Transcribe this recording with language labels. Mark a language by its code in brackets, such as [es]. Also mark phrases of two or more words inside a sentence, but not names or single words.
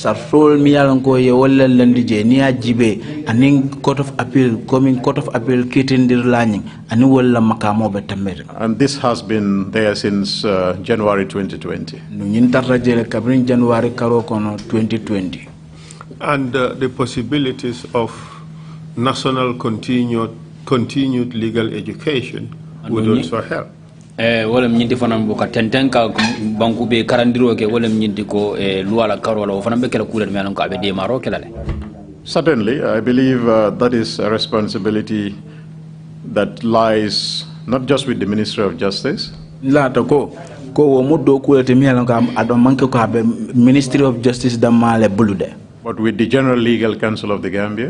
[en] And this has been there since January 2020. And the possibilities of national continued legal education would also help. [man] Wolem nyindi fanam bu ka tentenka banku be karandiro ke wolem nyindi ko luala karola o fanam be kala kulen menon ko abe de maro kelale. [en] Certainly, I believe that is a responsibility that lies not just with the Ministry of Justice, Ministry of Justice but with the General Legal Council of the Gambia,